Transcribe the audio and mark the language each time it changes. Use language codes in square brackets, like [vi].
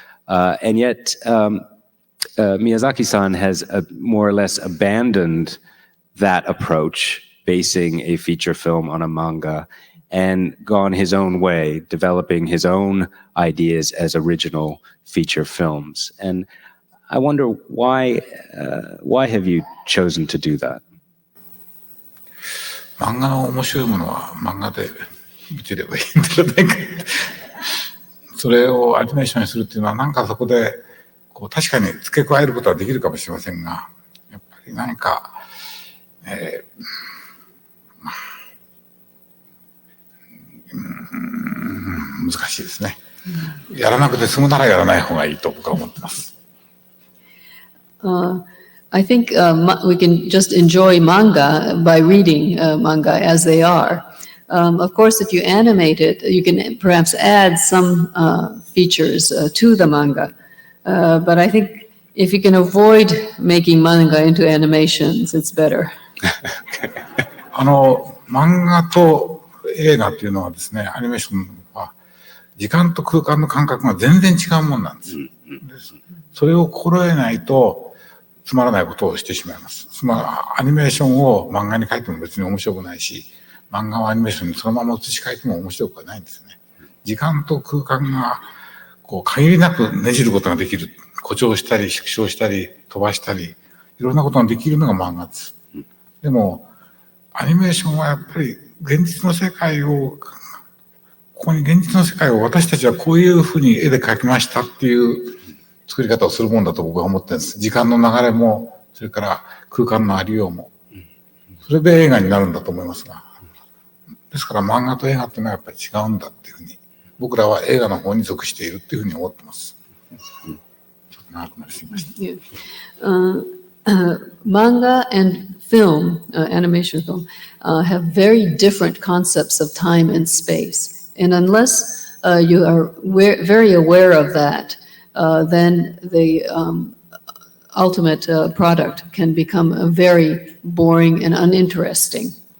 [en] And yet, Miyazaki-san has more or less abandoned that approach, basing a feature film on a manga, and gone his own way, developing his own ideas as original feature films. And I wonder why have you chosen to do that? [ja] 漫画の面白いものは漫画で見てればいいんじゃないか。それをアニメーションにするっていうのは、なんかそこでこう確かに付け加えることはできるかもしれませんが、やっぱり何か、難しいですね。やらなくて済むならやらない方がいいと僕は思ってます。 [en] I think we can just enjoy manga by reading manga as they are. Of course, if you animate it, you can perhaps add some features to the manga. But I think if you can avoid making manga into animations, it's better. [ja] 漫画と映画っていうのはですね、アニメーションは時間と空間の感覚が全然違うもんなんです。それを心得ないとつまらないことをしてしまいます。アニメーションを漫画に書いても別に面白くないし、漫画をアニメーションにそのまま写し替えても面白くはないんですね。時間と空間がこう限りなくねじることができる。誇張したり縮小したり飛ばしたり、いろんなことができるのが漫画です。でもアニメーションはやっぱり現実の世界を、ここに現実の世界を私たちはこういうふうに絵で描きましたっていう作り方をするもんだと僕は思ってるんです。時間の流れも、それから空間のありようも。それで映画になるんだと思いますが。ですから漫画と映画っていうのはやっぱり違うんだっていうふうに、僕らは映画の方に属しているっていうふうに思ってます。ちょっと長くなりすぎました。 [en] Manga and film, animation film, have very different concepts of time and space. And unless you are very aware of that, then the ultimate product can become very boring and uninteresting.